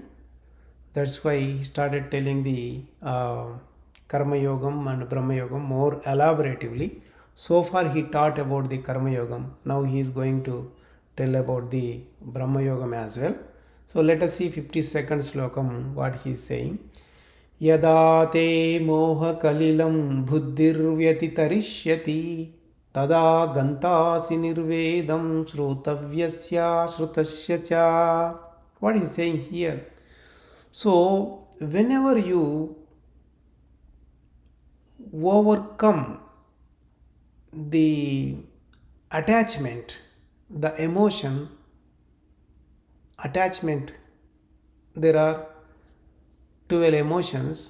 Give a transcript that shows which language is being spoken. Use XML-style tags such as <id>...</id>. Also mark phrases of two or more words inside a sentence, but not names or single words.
<en>That's why he started telling the Karma Yogam and Brahma Yogam more elaboratively, So far he taught about the Karma Yogam. Now he is going to tell about the Brahma Yogam as well. So let us see 52nd Slokam what he is saying.</en> <sa>Yada te moha kalilam buddhirvyatitarishyati tada gantasi nirvedam shrutavyasya shrutasya cha.</sa> <en>What he is saying here? So whenever you overcome the attachment, the emotion, attachment, there are 12 emotions.</en>